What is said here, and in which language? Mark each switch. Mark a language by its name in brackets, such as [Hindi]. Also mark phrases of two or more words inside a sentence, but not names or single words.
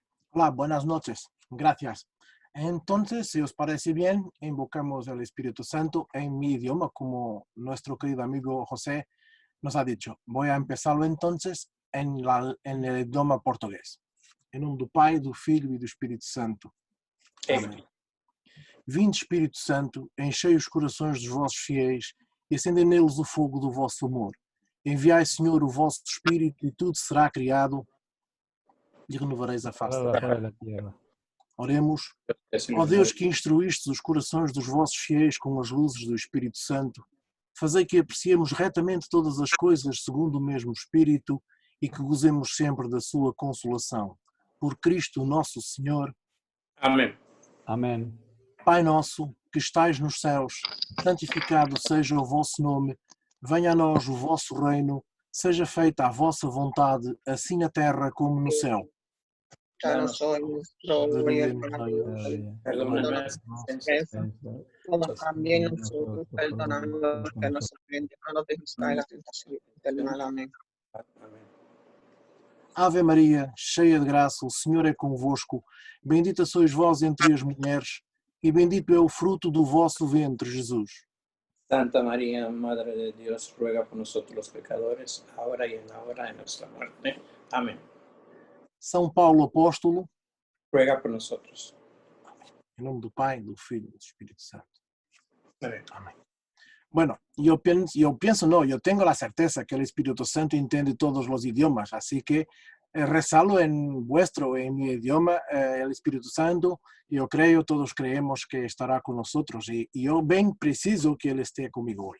[Spanish] Hola, buenas noches. Gracias. Entonces, si os parece bien, invocamos al Espíritu Santo en mi idioma, como nuestro querido amigo José nos ha dicho. Voy a empezarlo entonces en el idioma portugués. [Portuguese] Em nome do Pai, do Filho e do Espírito Santo. Amém. Vinde, Espírito Santo, enchei os corações dos vossos fiéis e acendei neles o fogo do vosso amor. Enviai, Senhor, o vosso Espírito e tudo será criado e renovareis a face da [Spanish] la [Portuguese] terra. [Spanish] de la tierra. Oremos. [Portuguese] Ó Deus, que instruíste os corações dos vossos fiéis com as luzes do Espírito Santo, fazei que apreciemos retamente todas as coisas segundo o mesmo Espírito e que gozemos sempre da sua consolação. Por Cristo nosso Senhor. Amém. [Spanish] Amén. [Portuguese] Pai nosso, que estais nos céus, santificado seja o vosso nome, venha a nós o vosso reino, seja feita a vossa vontade, assim na terra como no céu. [Spanish] Danos hoy nuestro día de Cada día. Perdóname nuestras ofensas, como también nosotros perdonamos a los que nos ofenden, no nos dejes caer en la tentación del mal. Amén. [Portuguese] Ave Maria, cheia de graça, o Senhor é convosco, bendita sois vós entre as mulheres, e bendito é o fruto do vosso ventre, Jesus. [Spanish] Santa María, Madre de Dios, ruega por nosotros los pecadores, ahora y en la hora de nuestra muerte. Amén. [Portuguese] São Paulo Apóstolo, [Spanish] Ruega por nosotros. [Portuguese] em nome do Pai, do Filho e do Espírito Santo. [Spanish] Amén. Amén. Bueno, yo tengo la certeza que el Espíritu Santo entiende todos los idiomas, así que rezalo en mi idioma, el Espíritu Santo, yo creo, todos creemos que estará con nosotros y yo bien preciso que Él esté conmigo hoy.